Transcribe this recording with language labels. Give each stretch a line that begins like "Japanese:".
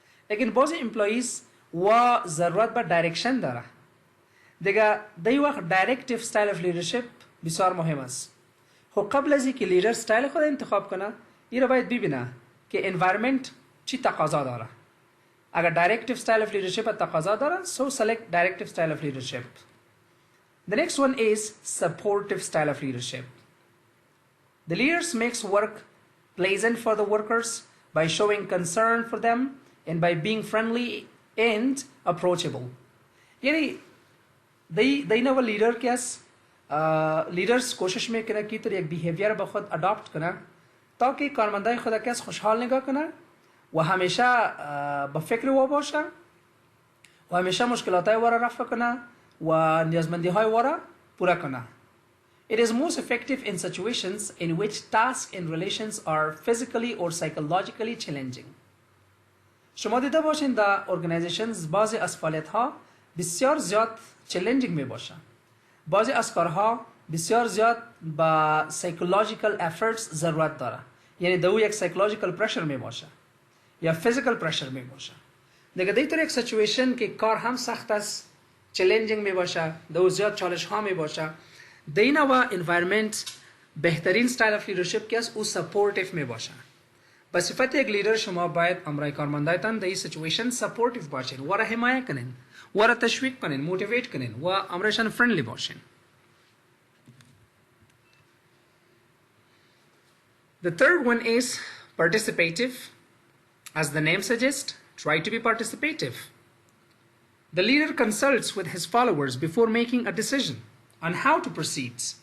Persian: لیکن بعضی امپلویز و ضرورت به دایرکشن داره. دیگه در وقت دایرکتیو ستایل اف لیدرشپ بسیار مهم است. خب قبل از اینکه لیدر ستایل خود انتخاب کنه این را باید ببینه که انوایرمنت چی تقاضا داره.
English: اگر directive style of leadership
Persian: تقاضا داره
English: so select directive style of leadership. The next one is supportive style of leadership. The leaders makes work pleasant for the workers by showing concern for them and by being friendly and approachable.
Persian: یعنی دی نو لیڈر کیس لیڈرز کوشش میکنه که طور یک بیهیویر به خود اداپت کنه تاکه کارمندای خود کس خوشحال نگاه کنه و همیشه با فکر او باشه و همیشه مشکلات های وارا رفع کنه و نیازمندی های وارا پورا کنه.
English: It is most effective in situations in which tasks and relations are physically or psychologically challenging.
Persian: شما دیده باشین در ارگانیزیشنز بعضی از فعالیت ها بسیار زیاد چالنجینگ می باشه. بعضی از کارها بسیار زیاد با psychological efforts ضرورت داره. یعنی دو یک psychological pressure می باشه یا physical pressure می باشه. دیگه دیگر یک سیچویشن که کار هم سخت است، چالنجینگ می باشه، دو زیاد چالش ها می باشه. دینا و انوایرمنت بهترین ستایل اف لیدرشپ که است او سپورتیو می باشه. به صفت یک لیدر شما باید امرای کارمندایتان در این سیچویشن سپورتیو باشین، و را حمایه کنین، و را تشویق کنین، موتیویت کنین و امرایشان فرندلی باشین.
English: The third one is participative. As the name suggests, try to be participative. The leader consults with his followers before making a decision on how to proceed.